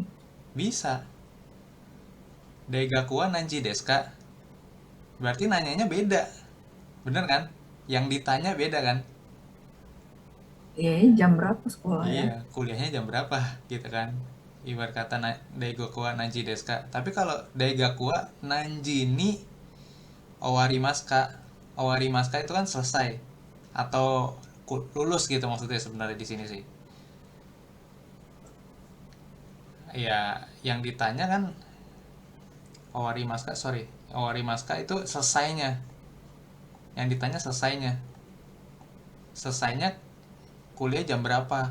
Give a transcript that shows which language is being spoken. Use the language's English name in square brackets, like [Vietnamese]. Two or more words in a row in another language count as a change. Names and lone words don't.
[Japanese] Bisa. 大学は何時ですか. [Indonesian] Berarti nanyanya beda. Bener kan? Yang ditanya beda kan? Iya, jam berapa sekolah ya? Iya, kuliahnya jam berapa gitu kan? Ibarat kata [Japanese] 大学は何時ですか. Tapi kalau 大学は何時に終わりますか. [Indonesian] Owarimaska itu kan selesai atau lulus gitu maksudnya sebenarnya di sini sih. Ya, yang ditanya kan Owarimaska itu selesainya. Yang ditanya selesainya. Selesainya kuliah jam berapa?